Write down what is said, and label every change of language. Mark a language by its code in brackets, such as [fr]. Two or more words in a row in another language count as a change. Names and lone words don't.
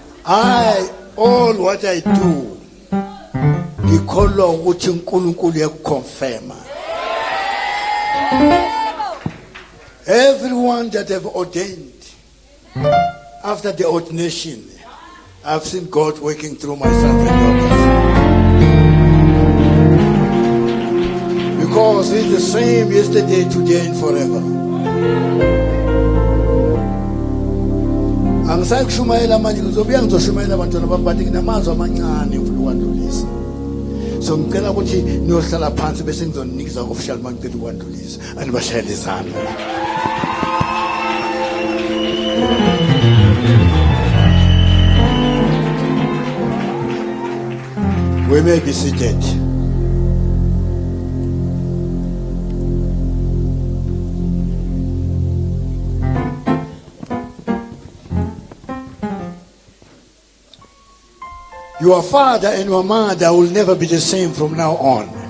[en] all what I do, [zu] ngikholwa ukuthi uNkulunkulu yakuconfirma. [en] Everyone that have ordained, after the ordination, I've seen God working through my sons and daughters. Because He's the same yesterday, today, and forever. [zu] Angisakushumayela manje ngizobuya ngizoshumayela abantwana bami bathi nginamazwi amancane mfuna ukwandlulisa. So ngicela ukuthi niyohlala phansi bese ngizoninikeza official mangicela ukwandlulisa anibashayela izandla. [en] We may be seated. Your father and your mother will never be the same from now on.